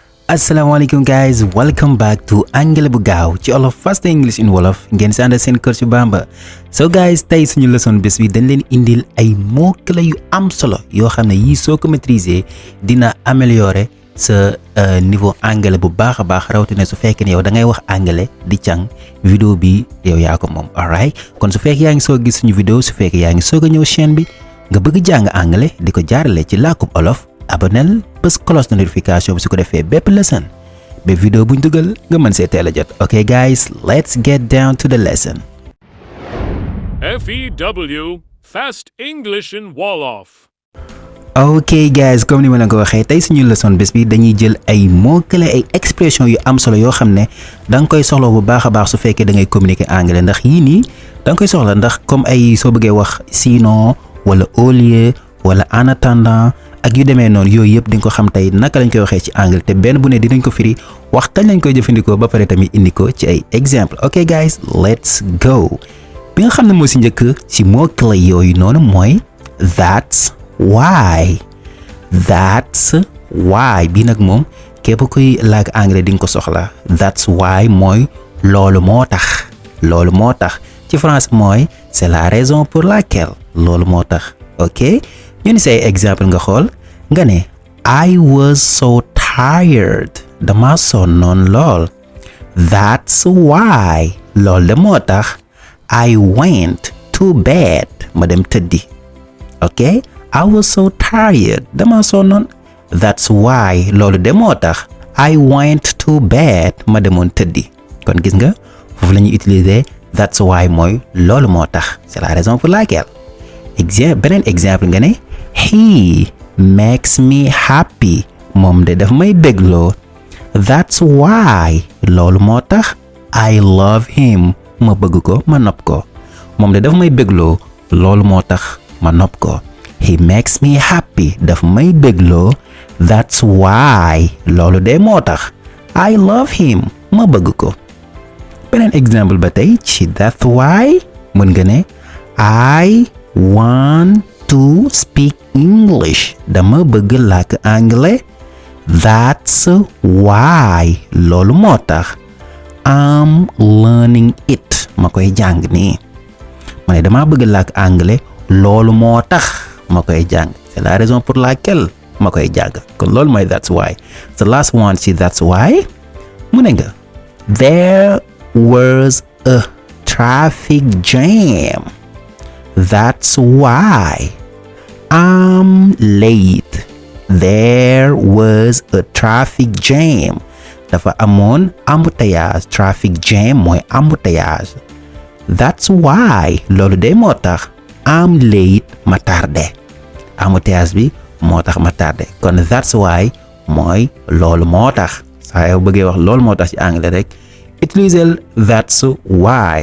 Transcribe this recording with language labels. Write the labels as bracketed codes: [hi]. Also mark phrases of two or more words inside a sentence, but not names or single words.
[wo] Assalamualaikum [en] guys, welcome back to [wo] Anglais bu gaaw ci Wolof [en] fast English in Wolof [wo] ngeen si ànd seen cours Bamba. [en] So guys, [wo] tey suñu leçon bés bi dañ leen indil ay mots-clés yu am solo yoo xam ne yii soo ko maîtriser dina améliorer sa niveau anglais bu baax a baax rawatina su fekkee ne yow da ngay wax anglais di càng vidéo bi yow yaa ko moom. Alright, kon su fekkee yaa ngi soog gis suñu vidéo, su fekkee yaa ngi soog a ñëw chaîne bi nga bëgg jàng anglais di ko jaarale ci làkkub Wolof, abonnel bës [fr] cloche de notification [wo] bi su ko defee bépp lesson ba vidéo buñ dugal nga mën see teel a jot. [en] Okay guys, let's get down to the lesson. FEW Fast English in Wolof. [wo] Ok guys, comme ni ma leen ko waxee tey suñu leçon bés bi dañuy jël ay mots-clés ay expression yu am solo yoo xam ne da nga koy soxla bu baax a baax su fekkee da ngay communiquer anglais, ndax yii nii da nga koy soxla ndax comme ay soo bëggee wax sinon wala [fr] au lieu [wo] wala [fr] en attendant [wo] ak yu demee noonu yooyu yëpp di nga ko xam tey naka lañ koy waxee ci anglais te benn bu ne dinañ ko firi wax kañ lañ koy jëfandikoo ba pare tamit indi ko ci ay exemple. [en] Ok guys, let's go. [wo] Bi nga xam ne moo si njëkk ci mots-clés yooyu noonu mooy [en] that's why. That's why [wo] bii nag moom képp kuy làkk anglais di nga ko soxla. [en] That's why [wo] mooy loolu moo tax. Loolu moo tax ci français mooy [fr] c'est la raison pour laquelle. [wo] Loolu moo tax. Ok, ñu ni say exemple nga xool nga ne [en] I was so tired, [wo] dama sonnoon lool. [en] That's why. [wo] Loolu de moo tax [en] I went to bed, [wo] ma dem tëddi. [en] Ok, I was so tired, [wo] dama sonnoon. [en] That's why. [wo] Loolu de moo tax [en] I went to bed, [wo] ma demoon tëddi. Kon gis nga foofu la ñuy utiliser [en] that's why [wo] mooy loolu moo tax, [fr] c'est la raison pour laquelle. [wo] Beneen exemple nga ne [en] he makes me happy, [wo] moom de daf may bégloo. [en] That's why. [wo] Loolu moo tax [en] I love him, [wo] ma bëgg ko ma nopp ko. Moom de daf may bégloo, loolu moo tax ma nopp ko. [en] He makes me happy, [wo] daf may bégloo. [en] That's why. [wo] Loolu de moo tax [en] I love him, [wo] ma bëgg ko. Beneen exemple ba tey ci [en] that's why [wo] mën nga ne [en] I want to speak English, [wo] dama bëgg làkk anglais. [en] That's why. [wo] Loolu moo tax [en] I'm learning it, [wo] ma koy jàng nii. Ma ne dama bëgg làkk anglais, loolu moo tax ma koy jàng, [fr] c'est la raison pour laquelle [wo] ma koy jàng. Kon loolu mooy [en] that's why. The last one ci that's why [wo] mu ne nga [en] there was a traffic jam. That's why I'm late. There was a traffic jam. [wo] Dafa amoon embouteillage. [en] Traffic jam [wo] mooy embouteillage. [en] That's why. [wo] Loolu de moo tax [en] I'm late, [wo] ma tardé. Embouteillage bi moo tax ma tardé. Kon [en] that's why [wo] mooy loolu moo tax. Saa yoo bëggee wax loolu moo tax ci anglais rek utiliser [en] that's why.